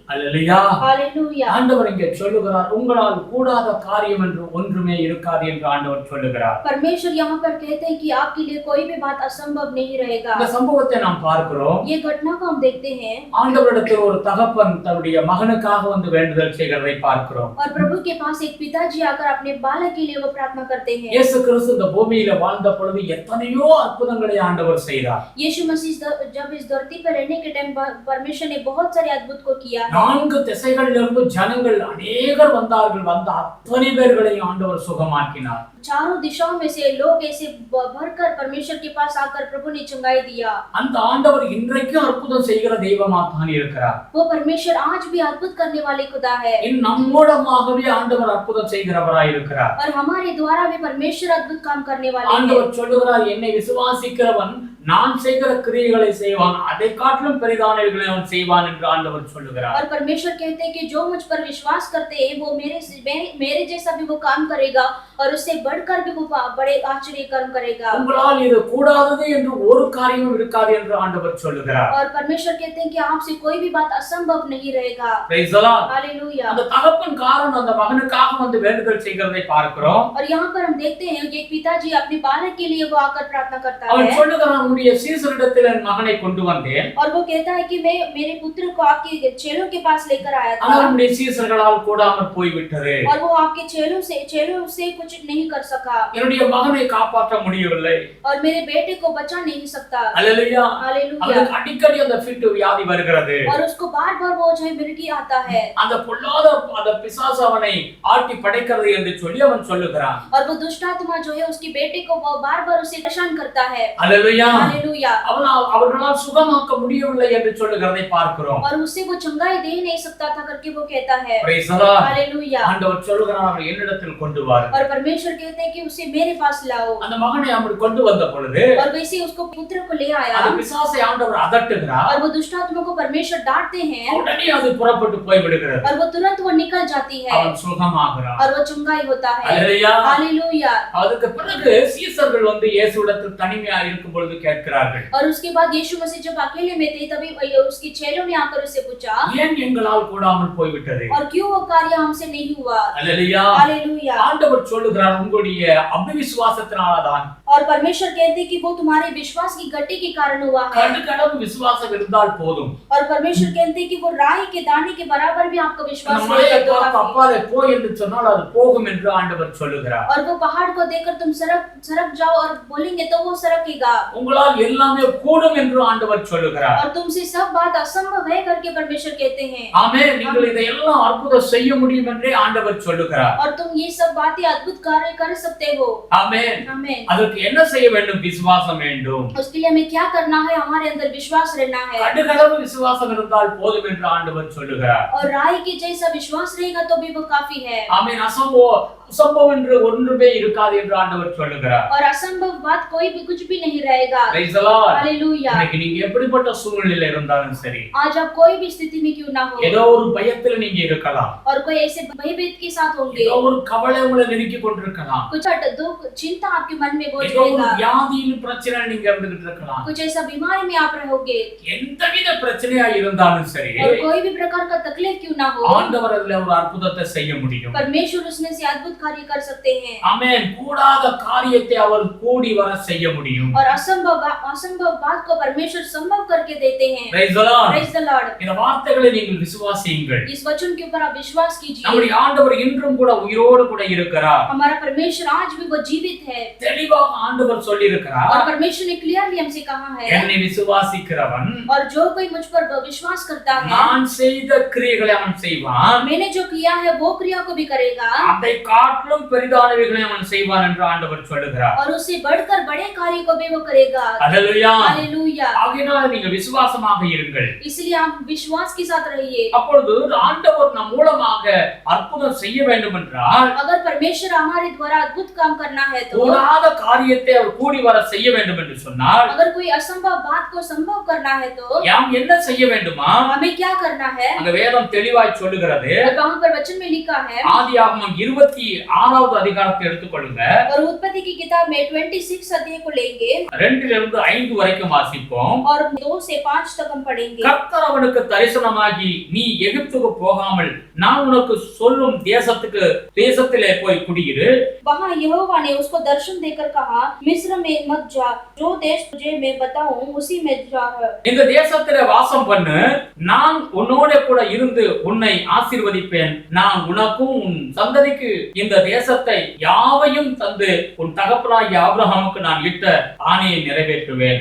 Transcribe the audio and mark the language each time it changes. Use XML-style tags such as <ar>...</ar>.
<ta>அல்லேலூயா.</ta> <hi>Hallelujah.</hi> <ta>ஆண்டவர் இங்கே சொல்லுகிறார், உங்களால் கூடாத காரியம் என்று ஒன்றுமே இருக்காது என்று ஆண்டவர் சொல்லுகிறார்.</ta> <hi>परमेश्वर यहाँ पर कहते हैं कि आपके लिए कोई भी बात असंभव नहीं रहेगा।</hi> <ta>இந்த சம்பவத்தை நாம் பார்க்கிறோம்.</ta> <hi>ये घटना को हम देखते हैं।</hi> <ta>ஆண்டவரிடத்தில் ஒரு தகப்பன் தன்னுடைய மகனுக்காக வந்து வேண்டுதல் செய்கிறதை பார்க்கிறோம்.</ta> <hi>और प्रभु के पास एक पिताजी आकर अपने बालक के लिए वो प्रार्थना करते हैं।</hi> <ta>இயேசு கிறிஸ்து இந்த பூமியில வாழ்ந்த பொழுது எத்தனையோ அற்புதங்களை ஆண்டவர் செய்தார்.</ta> <hi>यीशु मसीह जब इस धरती पर रहने के टाइम परमेश्वर ने बहुत सारे अद्भुत को किया है।</hi> <ta>நான்கு திசைகளிலிருந்து ஜனங்கள் अनेகர் வந்தார்கள். வந்த அத்தனை பேர்களையும் ஆண்டவர் சுகமாக்கினார்.</ta> <hi>चारों दिशाओं में से लोग ऐसे भरकर परमेश्वर के पास आकर प्रभु ने चंगाई दिया।</hi> <ta>அந்த ஆண்டவர் இன்றைக்கும் அற்புதம் செய்கிற தெய்வமாத்தான் இருக்கிறார்.</ta> <hi>वो परमेश्वर आज भी अद्भुत करने वाले खुदा है।</hi> <ta>நம் மூலமாகவே ஆண்டவர் அற்புதம் செய்கிறவராய் இருக்கிறார்.</ta> <hi>और हमारे द्वारा भी परमेश्वर अद्भुत काम करने वाले हैं।</hi> <ta>ஆண்டவர் சொல்லுகிறார், என்னை விசுவாசிக்கிறவன் நான் செய்கிற கிரியைகளை செய்வான், அதை காட்டிலும் பெரிதானவைகளை அவன் செய்வான் என்று ஆண்டவர் சொல்லுகிறார்.</ta> <hi>और परमेश्वर कहते हैं कि जो मुझ पर विश्वास करते हैं वो मेरे जैसा भी वो काम करेगा और उससे बढ़कर भी वो बड़े आश्चर्य कर्म करेगा।</hi> <ta>உங்களால் இது கூடாதது என்று ஒரு காரியமும் இருக்காது என்று ஆண்டவர் சொல்லுகிறார்.</ta> <hi>और परमेश्वर कहते हैं कि आपसे कोई भी बात असंभव नहीं रहेगा।</hi> <en>Praise the Lord.</en> <hi>हालेलुया।</hi> <ta>அந்த தகப்பன் காரணம் அந்த மகனுக்காக வந்து வேண்டுதல் செய்கிறதை பார்க்கிறோம்.</ta> <hi>और यहाँ पर हम देखते हैं कि एक पिताजी अपने बालक के लिए वो आकर प्रार्थना करता</hi> <ta>அவன்</ta> <hi>है।</hi> <ta>சொல்லுகிறான், உன்னுடைய சீசரிடத்தில் என் மகனை கொண்டு வந்தேன்.</ta> <hi>और वो कहता है कि मैं मेरे पुत्र को आपके चेलों के पास लेकर आया था।</hi> <ta>ஆனால் உன்னுடைய சீசர்களால் கூடாமற் போய்விட்டது.</ta> <hi>और वो आपके चेलों से कुछ नहीं कर सका।</hi> <ta>என்னுடைய மகனை காப்பாற்ற முடியவில்லை.</ta> <hi>और मेरे बेटे को बचा नहीं सकता।</hi> <ta>அல்லேலூயா.</ta> <hi>हालेलुया।</hi> <ta>அவனுக்கு அடிக்கடி அந்த ஃபிட் வியாதி வருகிறது.</ta> <hi>और उसको बार-बार वो जो है मिर्गी आता है।</hi> <ta>அந்த பொல்லாத அந்த பிசாசு அவனை ஆட்டி படைக்கிறது என்று சொல்லி அவன் சொல்லுகிறான்.</ta> <hi>और वो दुष्ट आत्मा जो है उसकी बेटे को वो बार-बार उसे परेशान करता है।</hi> <ta>அல்லேலூயா.</ta> <hi>हालेलुया।</hi> <ta>அவர்களால் சுகமாக்க முடியவில்லை என்று சொல்லுகிறதை பார்க்கிறோம்.</ta> <hi>और उससे वो चंगाई दे नहीं सकता था करके वो कहता है।</hi> <en>Praise the Lord.</en> <hi>हालेलुया।</hi> <ta>ஆண்டவர் சொல்லுகிறார், அவனை என்னிடத்தில் கொண்டு வா.</ta> <hi>और परमेश्वर कहते हैं कि उसे मेरे पास लाओ।</hi> <ta>அந்த மகனை அப்படி கொண்டு வந்த பொழுது</ta> <hi>और वैसे उसको पुत्र को ले आया।</hi> <ta>அந்த பிசாசை ஆண்டவர் அதட்டுகிறார்.</ta> <hi>और वो दुष्ट आत्मा को परमेश्वर डांटते हैं।</hi> <ta>உடனே அது புறப்பட்டு போய் விடுகிறது.</ta> <hi>और वो तुरंत वो निकल जाती है।</hi> <ta>அவன் சுகமாகிறான்.</ta> <hi>और वो चंगाई होता है।</hi> <ta>அல்லேலூயா.</ta> <hi>हालेलुया।</hi> <ta>அதுக்கு பிறகு சீசர்கள் வந்து இயேசுவிடத்தில் தனிமையா இருக்கும் பொழுது கேட்கிறார்கள்.</ta> <hi>और उसके बाद यीशु मसीह जब अकेले में थे तभी उसकी चेलों ने आकर उससे पूछा,</hi> <ta>ஏன் எங்களால் கூடாமல் போய்விட்டது?</ta> <hi>और क्यों वो कार्य हमसे नहीं हुआ?</hi> <ta>அல்லேலூயா.</ta> <hi>हालेलुया।</hi> <ta>ஆண்டவர் சொல்லுகிறார், உங்களுடைய அவிவிசுவாசத்தினாலதான்.</ta> <hi>और परमेश्वर कहते हैं कि वो तुम्हारे विश्वास की घटी के कारण हुआ है।</hi> <ta>கடுகளவு விசுவாசம் இருந்தால் போதும்.</ta> <hi>और परमेश्वर कहते हैं कि वो राई के दाने के बराबर भी आपका विश्वास</hi> <ta>அந்த மலையை</ta> <hi>है तो</hi> <ta>பார்த்து</ta> <hi>काफी।</hi> <ta>அப்பாலே போ என்று சொன்னால் அது போகும் என்று ஆண்டவர் சொல்லுகிறார்.</ta> <hi>और वो पहाड़ को देखकर तुम सरक जाओ और बोलेंगे तो वो सरकेगा।</hi> <ta>உங்களால் எல்லாமே கூடும் என்று ஆண்டவர் சொல்லுகிறார்.</ta> <hi>और तुमसे सब बात असंभव है करके परमेश्वर कहते हैं।</hi> <ta>ஆமென். நீங்கள் இதையெல்லாம் அற்புதம் செய்ய முடியும் என்றே ஆண்டவர் சொல்லுகிறார்.</ta> <hi>और तुम ये सब बातें अद्भुत कार्य कर सकते हो।</hi> <ta>ஆமென்.</ta> <hi>आमीन।</hi> <ta>அதற்கு அதற்கு என்ன செய்ய வேண்டும்? விசுவாசம் வேண்டும்.</ta> <hi>उसके लिए हमें क्या करना है? हमारे अंदर विश्वास रहना है।</hi> <ta>கடுகளவு விசுவாசம் இருந்தால் போதும் என்று ஆண்டவர் சொல்லுகிறார்.</ta> <hi>और राई के जैसा विश्वास रहेगा तो भी वो काफी है।</hi> <ta>ஆமென். அசம்பவம் என்று ஒன்றுமே இருக்காது என்று ஆண்டவர் சொல்லுகிறார்.</ta> <hi>और असंभव बात कोई भी कुछ भी नहीं रहेगा।</hi> <en>Praise the Lord.</en> <hi>हालेलुया।</hi> <ta>இன்னைக்கு நீங்க எப்படிப்பட்ட சூழ்நிலையில இருந்தாலும் சரி,</ta> <hi>आज आप कोई भी स्थिति में क्यों ना हो,</hi> <ta>ஏதோ ஒரு பயத்துல நீங்க இருக்கலாம்,</ta> <hi>और कोई ऐसे भयभीत के साथ होंगे,</hi> <ta>ஏதோ ஒரு கவலை உங்களை நெருக்கி கொண்டிருக்கலாம்,</ta> <hi>कुछ दुख चिंता आपके मन में बोझ</hi> <ta>ஏதோ ஒரு</ta> <hi>रहेगा,</hi> <ta>வியாதியின் பிரச்சனை நீங்க இருந்துகிட்டு இருக்கலாம்.</ta> <hi>कुछ ऐसा बीमारी में आप रहोगे,</hi> <ta>எந்தவித பிரச்சனையா இருந்தாலும் சரி,</ta> <hi>और कोई भी प्रकार का तकलीफ क्यों ना हो,</hi> <ta>ஆண்டவர் அதுல ஒரு அற்புதத்தை செய்ய முடியும்.</ta> <hi>परमेश्वर उसमें से अद्भुत कार्य कर सकते हैं।</hi> <ta>ஆமென். கூடாத காரியத்தை அவர் கூடி வர செய்ய முடியும்.</ta> <hi>और असंभव बात को परमेश्वर संभव करके देते हैं।</hi> <en>Praise the Lord. Praise the Lord।</en> <ta>இந்த வார்த்தைகளை நீங்கள் விசுவாசியுங்கள்.</ta> <hi>इस वचन के ऊपर आप विश्वास कीजिए।</hi> <ta>நம்முடைய ஆண்டவர் இன்றும் கூட உயிரோடு கூட இருக்கிறார்.</ta> <hi>हमारा परमेश्वर आज भी वो जीवित है।</hi> <ta>தெளிவாக ஆண்டவர் சொல்லி இருக்கிறார்.</ta> <hi>और परमेश्वर ने क्लियरली हमसे कहा है,</hi> <ta>என்னை விசுவாசிக்கிறவன்</ta> <hi>और जो कोई मुझ पर विश्वास करता है,</hi> <ta>நான் செய்த கிரியைகளை அவன் செய்வான்,</ta> <hi>मैंने जो किया है वो क्रिया को भी करेगा,</hi> <ta>அதை காட்டிலும் பெரிதானவைகளை அவன் செய்வான் என்று ஆண்டவர் சொல்லுகிறார்.</ta> <hi>और उससे बढ़कर बड़े कार्य को भी वो करेगा।</hi> <ta>அல்லேலூயா.</ta> <hi>हालेलुया।</hi> <ta>ஆகையால் நீங்கள் விசுவாசமாக இருங்கள்.</ta> <hi>इसलिए आप विश्वास के साथ रहिए।</hi> <ta>அப்பொழுது ஆண்டவர் நம் மூலமாக அற்புதம் செய்ய வேண்டும் என்றால்,</ta> <hi>अगर परमेश्वर हमारे द्वारा अद्भुत काम करना है तो,</hi> <ta>கூடாத காரியத்தை அவர் கூடி வர செய்ய வேண்டும் என்று சொன்னால்,</ta> <hi>अगर कोई असंभव बात को संभव करना है तो</hi> <ta>நாம் என்ன செய்ய வேண்டுமா?</ta> <hi>हमें क्या करना है?</hi> <ta>அந்த வேதம் தெளிவாய் சொல்லுகிறது.</ta> <hi>वहाँ पर वचन में लिखा है,</hi> <ta>ஆதியாகமம் 26வது அதிகாரத்தை எடுத்துக்கொள்ளுங்க.</ta> <hi>और उत्पत्ति की किताब में 26 अध्याय को लेंगे</hi> <ta>2 5 வரைக்கும் வாசிப்போம்.</ta> <hi>और 2 से 5 तक हम पढ़ेंगे।</hi> <ta>கர்த்தர் அவனுக்கு தரிசனமாகி, நீ எகிப்துக்கு போகாமல் நான் உனக்கு சொல்லும் தேசத்திலே போய் குடியிரு.</ta> <hi>वहाँ यहोवा ने उसको दर्शन देकर कहा, मिस्र में मत जा, जो देश तुझे मैं बताऊं उसी में जा।</hi> <ta>இந்த தேசத்திலே வாசம் பண்ணு, நான் உன்னோட கூட இருந்து உன்னை ஆசீர்வதிப்பேன். நான் உனக்கும் உன் சந்ததிக்கு இந்த தேசத்தை யாவையும் தந்து உன் தகப்பனாகிய ஆபிரகாமுக்கு நான் இட்ட ஆணையை நிறைவேற்றுவேன்.</ta>